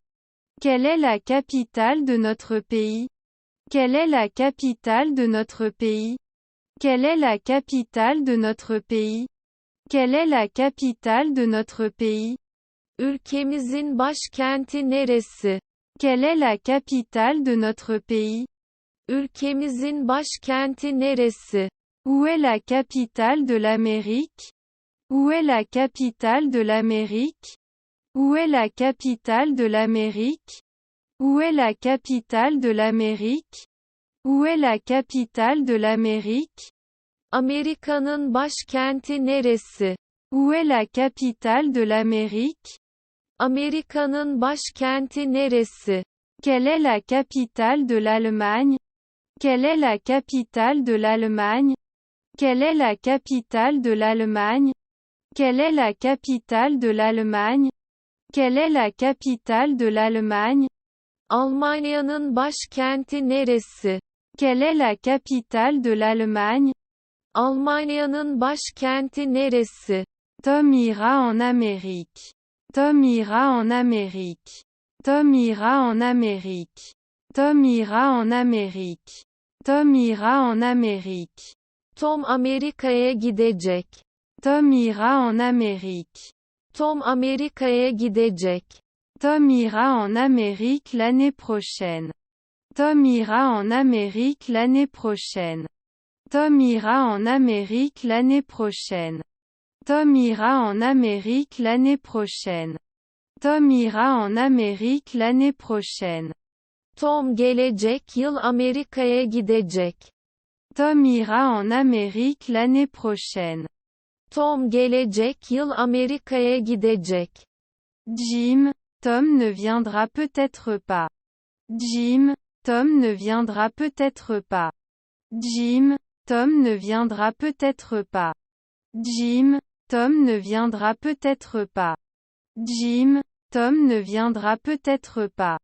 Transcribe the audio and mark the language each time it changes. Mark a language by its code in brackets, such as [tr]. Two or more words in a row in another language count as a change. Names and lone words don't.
[fr] Quelle est la capitale de notre pays? Quelle est la capitale de notre pays? Quelle est la capitale de notre pays? Quelle est la capitale de notre pays? [tr] Ülkemizin başkenti neresi? [fr] Quelle est la capitale de notre pays? [tr] Ülkemizin başkenti neresi? [fr] Où est la capitale de l'Amérique? Où est la capitale de l'Amérique? Où est la capitale de l'Amérique? Où est la capitale de l'Amérique? Où est la capitale de l'Amérique? [tr] Amerika'nın başkenti neresi? [fr] Où est la capitale de l'Amérique? [tr] Amerika'nın başkenti neresi? [fr] Quelle est la capitale de l'Allemagne? Quelle est la capitale de l'Allemagne? Quelle est la capitale de l'Allemagne? Quelle est la capitale de l'Allemagne? Quelle est la capitale de l'Allemagne? [tr] Almanya'nın başkenti neresi? [fr] Quelle est la capitale de l'Allemagne? [tr] Almanya'nın başkenti neresi? [fr] Tom ira en Amérique. Tom ira en Amérique. Tom ira en Amérique. Tom ira en Amérique. Tom ira en Amérique. [tr] Tom Amerika'ya gidecek. [fr] Tom ira en Amérique. [tr] Tom Amerika'ya gidecek. [fr] Tom ira en Amérique l'année prochaine. Tom ira en Amérique l'année prochaine. Tom ira en Amérique l'année prochaine. Tom ira en Amérique l'année prochaine. Tom ira en Amérique l'année prochaine. [tr] Tom gelecek yıl Amerika'ya gidecek. [fr] Tom ira en Amérique l'année prochaine. [tr] Tom gelecek yıl Amerika'ya gidecek. [fr] Jim, Tom ne viendra peut-être pas. Jim, Tom ne viendra peut-être pas. Jim, Tom ne viendra peut-être pas. Jim, Tom ne viendra peut-être pas. Jim, Tom ne viendra peut-être pas.